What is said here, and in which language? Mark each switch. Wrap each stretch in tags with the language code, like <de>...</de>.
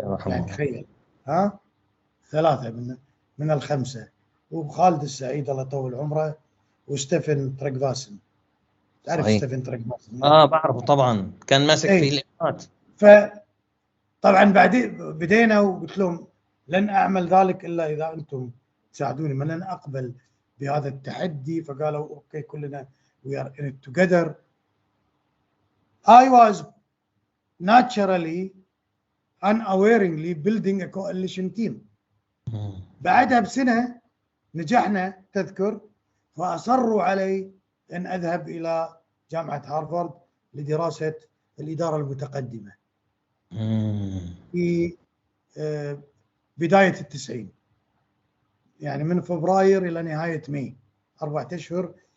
<ar>يعني تخيل 3 من ال5، وخالد السعيد الله يطول عمره، وستيفن ترقفاسن. تعرف صحيح. ستيفن تريغماس؟ بعرفه طبعا، كان ماسك في الإمارات. فطبعا بعدين بدينا وقلت لهم لن أعمل ذلك إلا إذا أنتم تساعدوني، ما لن أقبل بهذا التحدي. فقالوا أوكي كلنا</ar> <en>we are in it together. I was naturally unawarely building a coalition team.</en> <ar>بعدها بسنة نجحنا تذكر، فأصروا علي أن أذهب إلى جامعة هارفارد لدراسة الإدارة المتقدمة في بداية التسعين، يعني من فبراير إلى نهاية ماي، 4 أشهر.</ar>